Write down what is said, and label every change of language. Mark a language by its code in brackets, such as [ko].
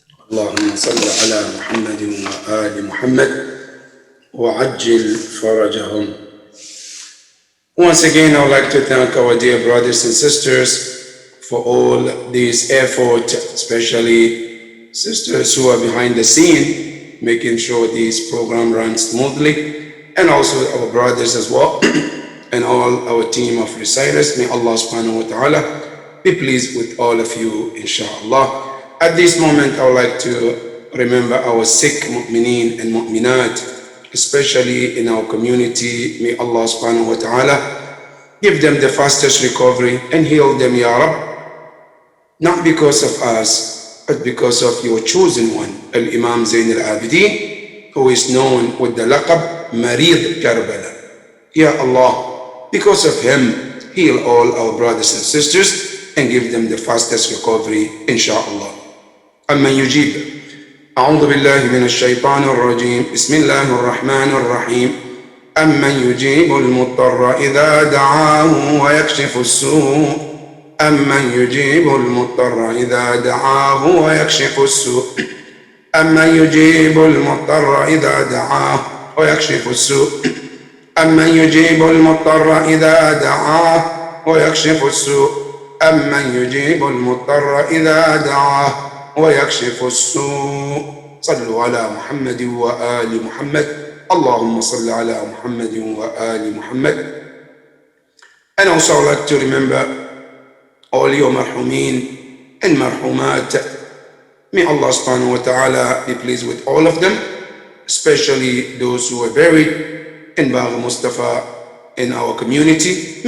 [ar] اللهم صل على محمد وآل محمد وعجل فرجهم. [en] Once again, I would like to thank our dear brothers and sisters for all this effort, especially sisters who are behind the scene, making sure this program runs smoothly, and also our brothers as well, and all our team of reciters. May Allah subhanahu wa ta'ala be pleased with all of you, inshallah. At this moment, I would like to remember our sick mu'mineen and mu'minat, especially in our community. May Allah subhanahu wa ta'ala give them the fastest recovery and heal them, Ya Rab, not because of us, but because of your chosen one, Al-Imam Zain al-Abidin, who is known with the laqab Marid Karbala. Ya Allah, because of him, heal all our brothers and sisters and give them the fastest recovery, inshallah. [ar] أمن يجيب أعوذ بالله من الشيطان الرجيم بسم الله الرحمن الرحيم أمن يجيب المضطر إذا دعاه ويكشف السوء أمن يجيب المضطر إذا دعاه ويكشف السوء أمن يجيب المضطر إذا دعاه ويكشف السوء أمن يجيب المضطر إذا دعاه ويكشف السوء أمن يجيب المضطر إذا دعاه ويكشف السوء. صلوا على محمد وآل محمد. اللهم صل على محمد وآل محمد. [en] And also I would like to remember all your marhumin and marhumat. May Allah subhanahu wa ta'ala be pleased with all of them, especially those who are buried in Bagh Mustafa in our community.